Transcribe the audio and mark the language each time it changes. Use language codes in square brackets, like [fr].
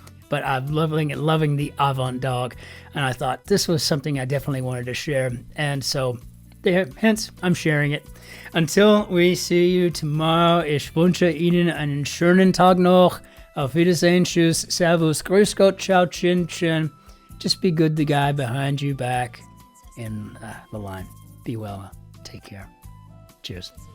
[en] But I'm loving the avant dog, and I thought this was something I definitely wanted to share. And so there, hence I'm sharing it. Until we see you tomorrow, [de] ich wünsche Ihnen einen schönen Tag noch. Auf Wiedersehen, tschüss, servus, grüß Gott, ciao, Cin-Cin. [en] Just be good, the guy behind you back in the line. Be well. Take care. Cheers.